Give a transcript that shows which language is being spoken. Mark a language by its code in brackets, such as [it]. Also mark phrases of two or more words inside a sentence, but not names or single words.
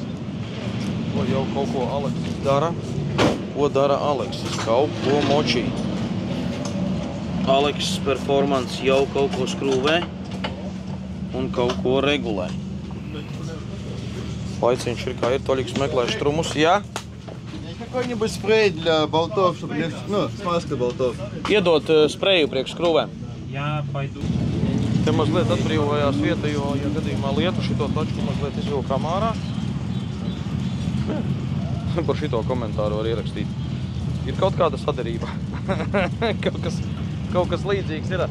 [lv] Ko jau kaut ko Aleksis dara. Ko dara Aleksis? Kaut ko močī. Aleksis performance jau kaut ko skrūvē un kaut ko regulē. Laiciņš ir kā ir, Toļiks meklē štrumus, jā? [ru] Какой-нибудь спрей для болтов, чтобы легче, смазка болтов. [lv] Iedot spreju priekš skrūvēm. Jā, paidu. Te mazliet atbrīvojās vieta, jo, ja gadījumā lietu šito tačku mazliet izvilkām ārā. Par šito komentāru var ierakstīt. Ir kaut kāda sadarība. kaut kas līdzīgs ir.